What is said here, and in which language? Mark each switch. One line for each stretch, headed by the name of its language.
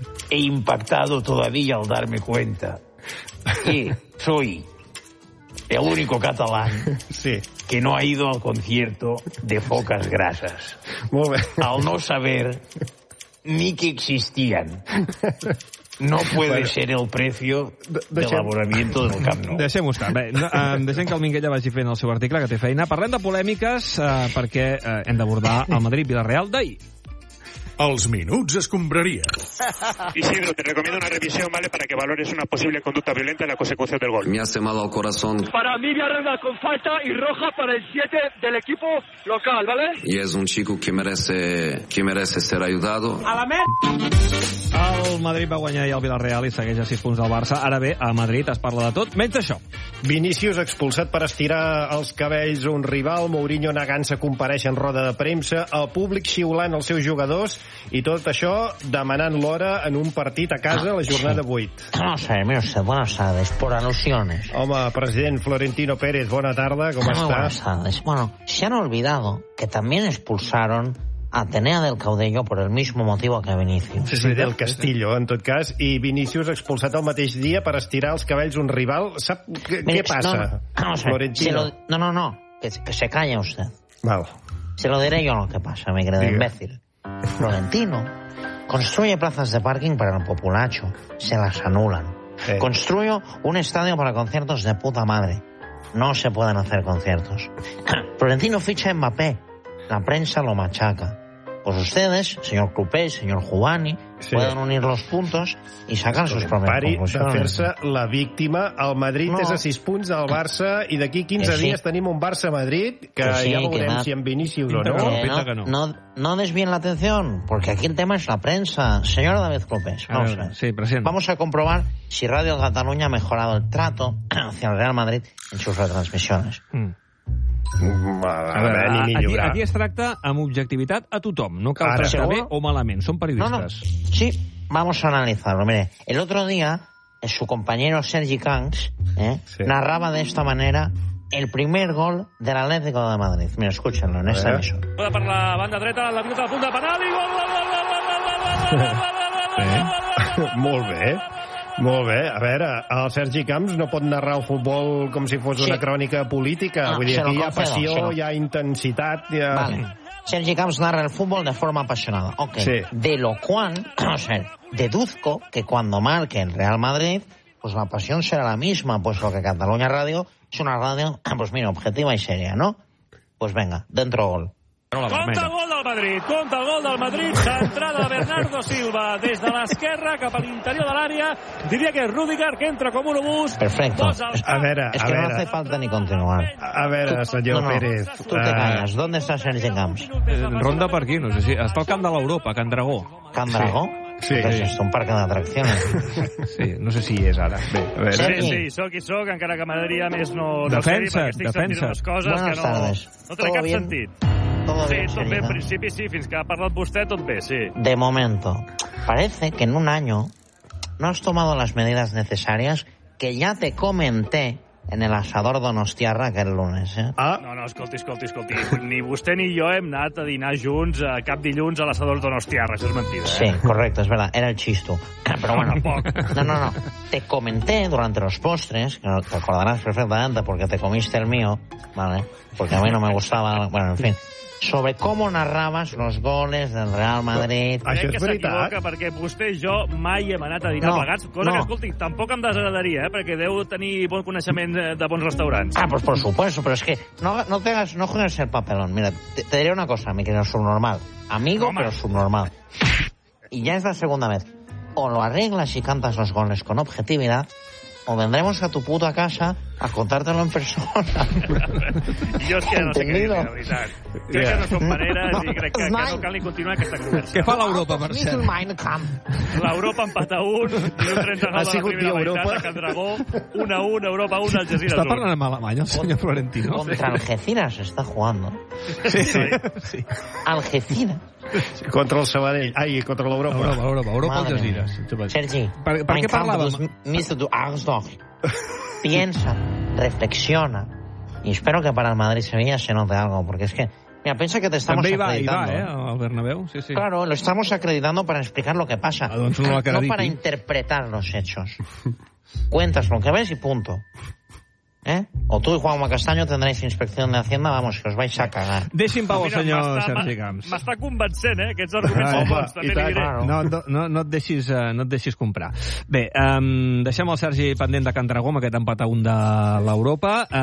Spanish: He impactado todavía al darme cuenta que soy el único catalán sí. Que no ha ido al concierto de Focas Grasas. Muy bien. Al no saber ni que existían. No puede bueno, ser el precio del abonamiento del Camp Nou.
Catalan: Deixem-ho estar. Bé, deixem que el Minguella vagi fent el seu article, que té feina. Parlem de polèmiques perquè hem d'abordar el Madrid-Villarreal d'ahir. Els minuts escombraria.
Spanish: Isidro, te recomiendo una revisión, ¿vale? Para que valores una posible conducta violenta en la consecución del gol. Me hace mal al corazón. Para mí, Villarreal con falta y roja para el 7 del equipo local, ¿vale? Y es un chico que merece ser ayudado.
Catalan: A la merda. El Madrid va guanyar i el Villarreal i segueix a 6 punts del Barça. Ara bé, a Madrid es parla de tot, menys això. Vinícius expulsat per estirar els cabells un rival. Mourinho negant-se compareix en roda de premsa. El públic xiulant els seus jugadors. I tot això demanant l'hora en un partit a casa la jornada 8.
Spanish: No sé, buenas tardes, por alusiones.
Catalan: Home, president Florentino Pérez, bona tarda, com
Spanish: muy Buenas tardes. Bueno, se han olvidado que también expulsaron Atenea del Caudillo por el mismo motivo que Vinicius.
Catalan: Sí, del Castillo, en tot cas. I Vinicius expulsat el mateix dia per estirar els cabells un rival. Sap què passa, no, no, Florentino?
Spanish: Se lo, no, que se calle usted.
Catalan: Val.
Spanish: Se lo diré yo lo que pasa, me creo imbécil. Florentino construye plazas de parking para el populacho, se las anulan. Construyo un estadio para conciertos de puta madre, no se pueden hacer conciertos. Florentino ficha a Mbappé, la prensa lo machaca. Pues ustedes, señor Coupé, señor Juani, sí. Pueden unir los puntos y sacar sus propias conclusiones.
Catalan: Pari de fer-se la víctima. El Madrid no. És a 6 punts del Barça i d'aquí 15 sí. Dies tenim un Barça-Madrid que sí, ja veurem que si en Vinícius o no.
Spanish: No desvíen la atención, porque aquí el tema es la prensa. Señor David López, vamos a comprobar si Radio Cataluña ha mejorado el trato hacia el Real Madrid en sus retransmisiones.
Catalan: Aquí es tracta amb objectivitat a tothom. No cal tractar segur? Bé o malament. Són periodistes.
Spanish: No. Sí, vamos a analizarlo. Mire, el otro día, su compañero Sergi Kangs narraba de esta manera el primer gol del Atlético de Madrid. Mira, escúchenlo en esta emisión.
Catalan: Puede por la banda dreta, la pilota de punta de penal y gol. Molt bé. Molt bé, a veure, el Sergi Camps no pot narrar el futbol com si fos una crònica política. No, vull dir, aquí hi ha passió,
Spanish: se lo...
Catalan: hi ha intensitat, hi ha... Vale. Sergi Camps narra el futbol de forma apassionada. Ok, sí.
Spanish: De lo cual, o sea, deduzco que cuando marque el Real Madrid, pues la pasión será la misma, pues lo que Catalunya Radio es una radio, pues mira, objetiva y seria, ¿no? Pues venga, dentro gol.
Catalan: Compte el gol del Madrid, compte el gol del Madrid, d'entrada Bernardo Silva des de l'esquerra cap a l'interior de l'àrea, diria que és Rüdiger que entra com un obús.
Spanish: Perfecto,
Catalan: a veure, és que
Spanish: no hace falta ni continuar.
Catalan: A veure, senyor Pérez,
Spanish: tu te calles,
Catalan: d'on està Sergi Camps? Ronda per aquí, no sé si, està al camp de l'Europa, Can Dragó. Can Dragó? Sí. És un parc d'atracció. Sí, no sé si hi és ara. Bé, a veure. Sí, sóc i sóc, encara que m'agradaria més no ser-hi, perquè estic sentint unes coses que no...
Spanish: Buenas tardes.
Catalan: No té cap sentit.
Spanish: Todo
Catalan: sí, tot bé, en principi sí, fins que ha parlat vostè, tot bé, sí.
Spanish: De momento. Parece que en un año no has tomado las medidas necesarias que ya te comenté en el asador Donostiarra aquel lunes, eh?
Catalan: Ah. No, escolti. Ni vostè ni jo hem anat a dinar junts a cap dilluns a l'asador Donostiarra, això és mentida, eh? Sí, correcte, és verdad, era el xisto. Però bueno, poc. No.
Spanish: Te comenté durante los postres, que te acordarás perfectamente porque te comiste el mío, ¿vale? Porque a mí no me gustaba, bueno, en fin. Sobre cómo narrabas los goles del Real Madrid.
Catalan: Això és veritat. Perquè vostè i jo mai hem anat a dinar plegats. Cosa que, escolti, tampoc em desagradaria, perquè deu tenir bon coneixement de bons restaurants.
Spanish: Ah, pues por supuesto, pero es que no juegues el papelón. Mira, te diré una cosa, mi querido subnormal. Amigo, pero subnormal. Y ya es la segunda vez. O lo arreglas y cantas los goles con objetividad, o vendremos a tu puta casa a contártelo en persona.
Catalan: Jo és que no sé què dir, la veritat. Crec que no són maneres i crec que no cal ni continuar aquesta conversa. Què fa l'Europa, Mercè? L'Europa empata 1, 1.39 de la primera meitat, a Can Dragó, 1-1, Europa 1, Algeciras 1. Està parlant amb Alemanya, el senyor Florentino?
Spanish: Contra Algeciras està jugando. Sí. Algeciras.
Catalan: Contra el Sabadell. Ai, contra l'Europa.
Spanish: Europa, el Algeciras.
Catalan: Sergi, per què parlàvem? Mister du Arsdorf.
Spanish: Piensa, reflexiona y espero que para el Madrid-Sevilla se note algo, porque es que, mira, piensa que te estamos también acreditando. También al Bernabéu, sí. Claro, lo estamos acreditando para explicar lo que pasa, no para interpretar los hechos. Cuentas lo que ves y punto. ¿Eh? O tú y Juanma Castaño tendréis inspección de Hacienda, vamos, que os vais a cagar.
Catalan: Deixi'm pau, senyor Sergi Camps. M'està convencent, aquests arguments són bons. No et deixis comprar. Bé, deixem el Sergi pendent de Can Dragó, amb aquest empat a un de l'Europa.